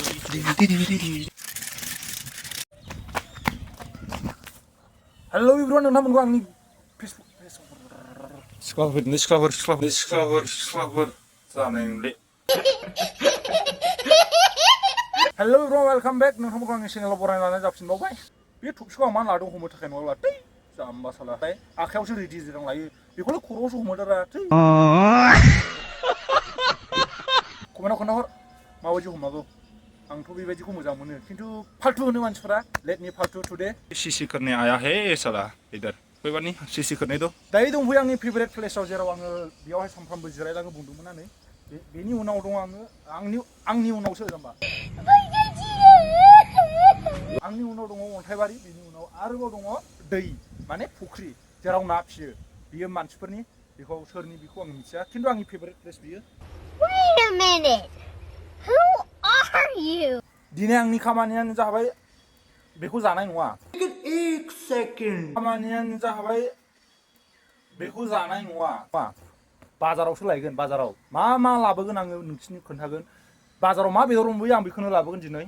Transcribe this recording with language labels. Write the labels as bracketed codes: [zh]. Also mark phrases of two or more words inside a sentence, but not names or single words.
[en] hello everyone [brx] नोंथांमोनखौ आंनि फेसबुक सिख्लाफोर जानाय नंले [en] hello everyone welcome back [brx] नोंथांमोनखौ आंनि चेनेलाव बरायना लानाय जाफिनबावबाय बे टपिकखौ आं मा लादों हमनो थाखाय नङाब्ला थै जाम्बा सालाथाय आखायावसो रेडि जिरां लायो बेखौल' खर'आवसो हमोदारा थै कमेन्टआव खोन्थाहर माबायदि हमागौ आंथ' बेबायदिखौ मोजां मोनो खिन्थु फाल्तु होनो मानसिफोरा [en] let me [brx] फाल्तु टुडे [hi] सीसी करने आया है साला इधर कोई बात नहीं सीसी करने दो [brx] दायो दंफैयो आंनि फेभरेट प्लेसाव जेराव आङो बेयावहाय सानफ्रामबो जिरायलाङो बुंदोंमोन आङो बेनि उनाव दं आङो आंनि उनावसो जाम्बा आंनि उनाव दङ अन्थाइबारि बेनि उनाव आरोबाव दङ दै माने फुख्रि जेराव ना फियो बियो मानसिफोरनि बेखौ सोरनि बेखौ आं मिथिया खिन्थु आंनि [en] favourite place [brx] बियो [en] Wait a minute. Who are you? [brx] दिनै आंनि खामानियानो जाबाय बेखौ जानाय नङा [hi] एक सेकेन्ड [brx] खामानियानो जाबाय बेखौ जानाय नङा बाजारावसो लायगोन बाजाराव मा लाबोगोन आङो नोंसिनो खोन्थागोन बाजाराव मा बेदर मोनबोयो आं बेखौनो लाबोगोन दिनै